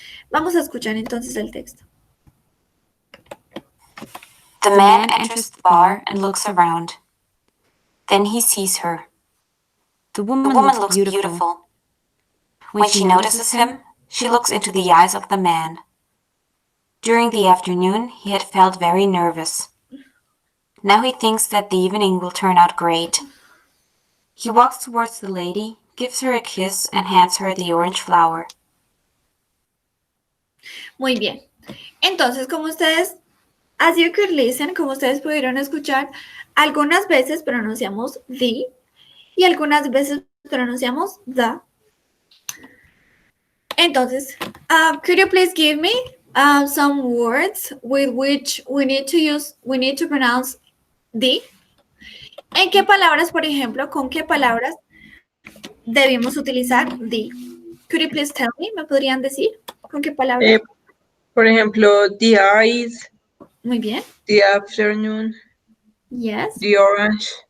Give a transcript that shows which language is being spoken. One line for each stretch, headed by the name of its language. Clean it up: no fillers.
Spanish: Vamos a escuchar entonces el texto.
English: The man enters the bar and looks around. Then he sees her. The The woman woman looks beautiful. beautiful. When she notices him, she looks into the eyes of the man. During the afternoon, he had felt very nervous. Now he thinks that the evening will turn out great. He walks towards the lady, gives her a kiss, and hands her the orange flower.
Spanish: Muy bien. Entonces, como ustedes,
English: as you could listen,
Spanish: como ustedes pudieron escuchar, algunas veces pronunciamos the y algunas veces pronunciamos the.
English: Entonces, could you please give me some words with which we need to pronounce the?
Spanish: ¿En qué palabras, por ejemplo, con qué palabras debemos utilizar the?
English: Could you please tell me?
Spanish: ¿Me podrían decir con qué palabras? Por ejemplo,
English: the eyes,
Spanish: Muy bien.
English: the afternoon, Yes. the orange,